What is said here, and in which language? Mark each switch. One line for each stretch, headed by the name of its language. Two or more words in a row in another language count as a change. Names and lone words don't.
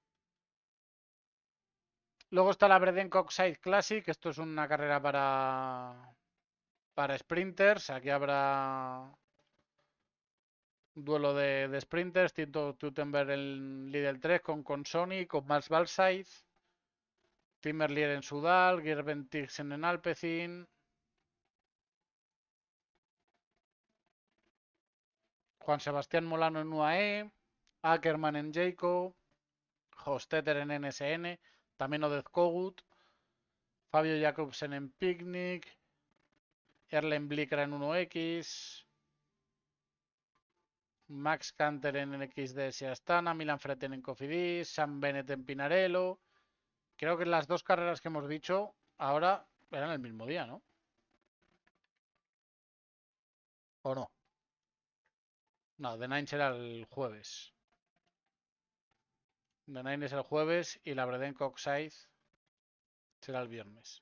Spanish: Luego está la Breden Coxside Classic. Esto es una carrera para sprinters. Aquí habrá duelo de sprinters. Tito Tutenberg en Lidl 3 con Sony, con Max Balsaiz. Tim Merlier en Sudal, Gerben Tixen en Alpecin. Juan Sebastián Molano en UAE. Ackerman en Jayco. Hostetter en NSN. También Odez Kogut. Fabio Jacobsen en Picnic. Erlen Blicker en 1X. Max Canter en NXDS Astana. Milan Freten en Cofidis. Sam Bennett en Pinarello. Creo que las dos carreras que hemos dicho ahora eran el mismo día, ¿no? ¿O no? No, The Nine será el jueves. The Nine es el jueves y la Breden Coxside será el viernes.